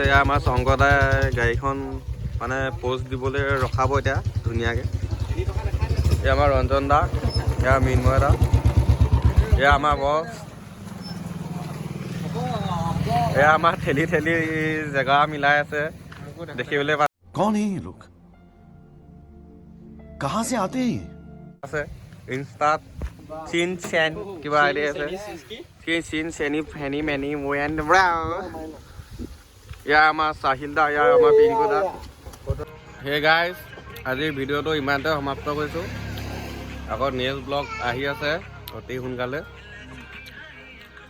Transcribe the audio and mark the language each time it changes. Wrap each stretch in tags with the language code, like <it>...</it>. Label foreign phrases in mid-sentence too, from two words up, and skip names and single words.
<as>ইয়াৰ আমাৰ শংকৰদাই গাড়ীখন মানে প'ষ্ট দিবলৈ ৰখাব এতিয়া ধুনীয়াকৈ। এয়া আমাৰ ৰঞ্জন দা, এয়া মৃন্ময় দা, এয়া আমাৰ বছ, এয়া আমাৰ ঠেলি ঠেলি জেগা মিলাই আছে দেখিবলৈ</as> <hi>कौन है ये लोग कहाँ से आते हैं ये</hi> <as>আছে। ইনষ্টাত চিন চেন কিবা আইডি আছে, চিন চেনি ফেনি মেনি মোয়েন ব্ৰাউ। এয়া আমাৰ চাহিল দা, এয়া আমাৰ পিংকু দা।</as> <en>hey guys,</en> <as>আজিৰ ভিডিঅ'টো ইমানতে সমাপ্ত কৰিছোঁ। আকৌ</as> <en>next vlog</en> <as>আহি আছে অতি সোনকালে।</as>